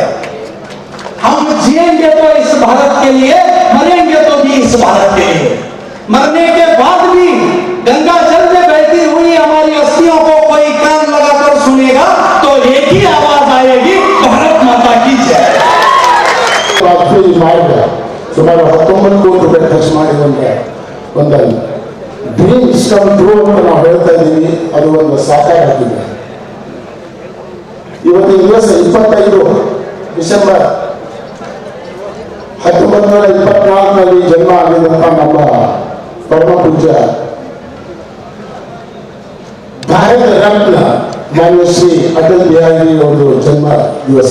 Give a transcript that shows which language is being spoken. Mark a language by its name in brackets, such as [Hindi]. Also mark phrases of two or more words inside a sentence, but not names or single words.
[Hindi] हम जिएंगे तो इस भारत के लिए, मरेंगे तो भी इस भारत के लिए. मरने के बाद भी गंगा जल में बहती हुई हमारी अस्थियों को कोई कान लगाकर सुनेगा तो एक ही आवाज आएगी, भारत माता की जय. [Kannada] वाजपेयी मार्ग ಸುಮಾರು 19 ಕೋಟಿ ರೂಪಾಯಿ ಖರ್ಚು ಮಾಡಿದಂತೆ ಒಂದು [English] dreams come true [Kannada] ಅಂತ ನಾವು ಹೇಳ್ತಾ ಇದ್ದೀವಿ. ಅದು ಒಂದು ಸಾಕಾರ ಆಗಿದೆ. ಇವತ್ತಿನ ದಿವಸ 25 ಡಿಸೆಂಬರ್ 1924 ಜನ್ಮ ಆಗಿದಂತ ನಮ್ಮ ಪರಮ ಪೂಜ್ಯ ಭಾರತ ರತ್ನ ಮಾನ್ಯ ಶ್ರೀ ಅಟಲ್ ಬಿಹಾರಿ ಅವರ ಜನ್ಮ ದಿವಸ.